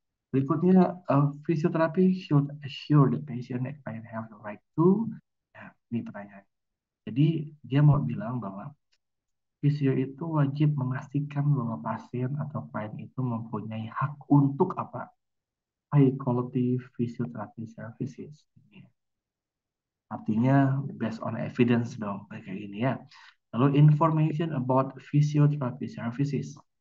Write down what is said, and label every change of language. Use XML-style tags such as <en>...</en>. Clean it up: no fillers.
<en>Berikutnya, physiotherapy should assure the patient that client have the right to.</en> <id>Ya, ini pertanyaan. Jadi dia mau bilang bahwa fisio itu wajib memastikan bahwa pasien atau klien itu mempunyai hak untuk apa?</id> <en>High quality physiotherapy services.</en> <id>Artinya</id> <en>based on evidence</en> <id>dong, kayak gini ya. Lalu</id> <en>information about physiotherapy services.</en>